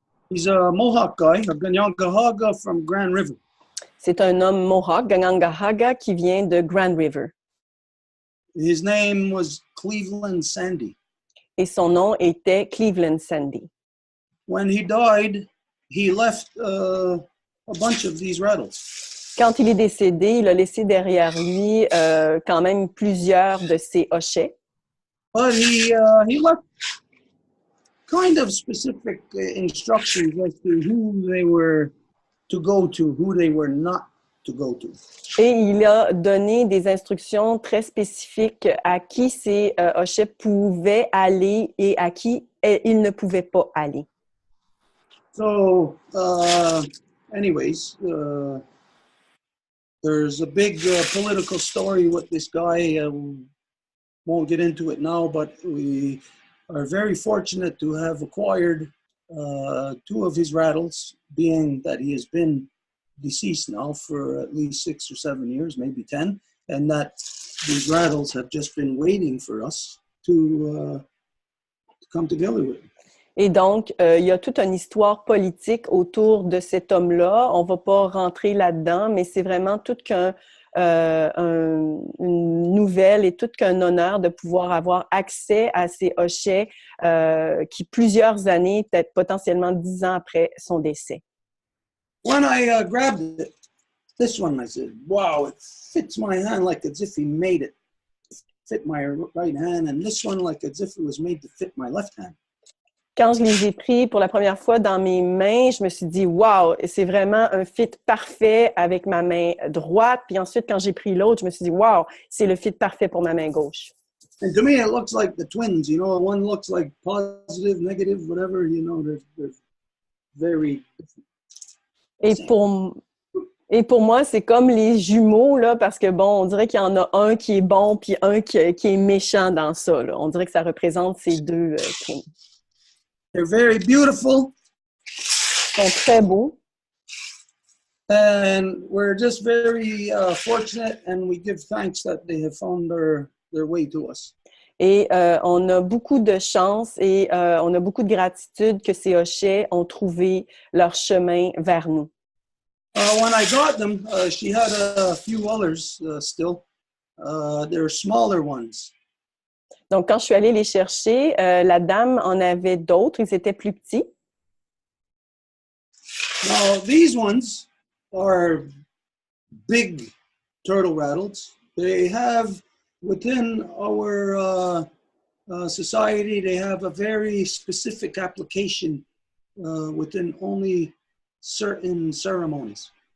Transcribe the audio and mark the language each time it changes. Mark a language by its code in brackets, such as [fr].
[en] He's a Mohawk guy, a Ganyangahaga from Grand River. [fr] C'est un homme Mohawk, Ganyangahaga, qui vient de Grand River. [en] His name was Cleveland Sandy. [fr] Et son nom était Cleveland Sandy. [en] When he died, he left a bunch of these rattles. [fr] Quand il est décédé, il a laissé derrière lui quand même plusieurs de ses hochets. [en] But he left kind of specific instructions as to who they were to go to, who they were not to go to. [fr] Et il a donné des instructions très spécifiques à qui ces hochets pouvaient aller et à qui ils ne pouvaient pas aller. [en] So, anyways, there's a big political story with this guy. Won't get into it now, but we are very fortunate to have acquired 2 of his rattles, being that he has been deceased now for at least 6 or 7 years, maybe 10, and that these rattles have just been waiting for us to come together with. [fr] Et donc, il y a toute une histoire politique autour de cet homme-là. On ne va pas rentrer là-dedans, mais c'est vraiment tout une nouvelle et tout qu'un honneur de pouvoir avoir accès à ces hochets qui, plusieurs années, peut-être potentiellement 10 ans après son décès. [en] When I grabbed it, this one, I said, wow, it fits my hand like as if he made it fit my right hand, and this one like as if it was made to fit my left hand. [fr] Quand je les ai pris pour la première fois dans mes mains, je me suis dit, wow, c'est vraiment un fit parfait avec ma main droite. Puis ensuite, quand j'ai pris l'autre, je me suis dit, wow, c'est le fit parfait pour ma main gauche. [en] And to me, it looks like the twins, you know, one looks like positive, negative, whatever, you know, they're very different. [fr] Et pour moi, c'est comme les jumeaux, là, parce que, bon, on dirait qu'il y en a un qui est bon puis un qui est méchant dans ça, là. On dirait que ça représente ces deux twins. [en] They're very beautiful. [fr] Ils sont très beaux. [en] And we're just very fortunate, and we give thanks that they have found their way to us. [fr] Et on a beaucoup de chance et on a beaucoup de gratitude que ces hochets ont trouvé leur chemin vers nous. [en] When I got them, she had a few others still. They're smaller ones. [fr] Donc, quand je suis allée les chercher, la dame en avait d'autres, ils étaient plus petits. [en] Now, these ones are big turtle rattles. They have, within our society, they have a very specific application within only certain ceremonies.